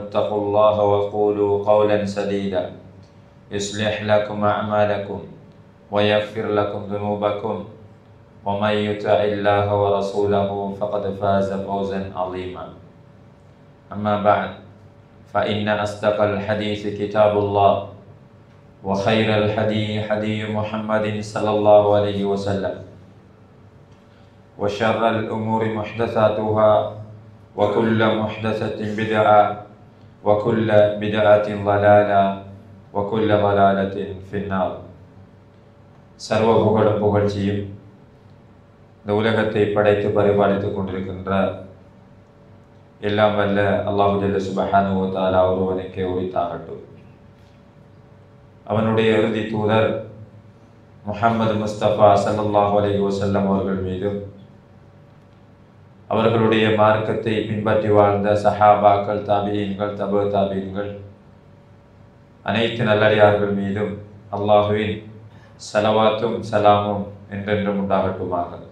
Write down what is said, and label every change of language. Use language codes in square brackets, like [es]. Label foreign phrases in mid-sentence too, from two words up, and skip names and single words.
[ar] اتقوا الله وقولوا قولا سديدا يصلح لكم أعمالكم ويغفر لكم ذنوبكم ومن يطع الله ورسوله فقد فاز فوزا عظيما أما بعد فإن أصدق الحديث كتاب الله وخير الحديث حديث محمد صلى الله عليه وسلم وشر الأمور محدثاتها وكل محدثة بدعة وكل بدعة ضلالة وكل ضلالة في النار. [ta] சர்வ புகழும் புகழ்ச்சியும் இந்த உலகத்தை படைத்து பரிபாலித்துக் கொண்டிருக்கின்ற எல்லாம் வல்ல [ar] الله جل سبحانه وتعالى [ta] ஒருவனுக்கே உரித்தாகட்டும். அவனுடைய இறுதி தூதர் முஹம்மது முஸ்தபா [ar] صلى الله عليه وسلم [ta] அவர்கள் மீதும் அவர்களுடைய மார்க்கத்தை பின்பற்றி வாழ்ந்த சஹாபாக்கள், தாபிஈன்கள், தபு தாபிஈன்கள் அனைத்து நல்லடியார்கள் மீதும் அல்லாஹுவின் ஸலவாத்தும் சலாமும் என்றென்றும் உண்டாகட்டுமாக.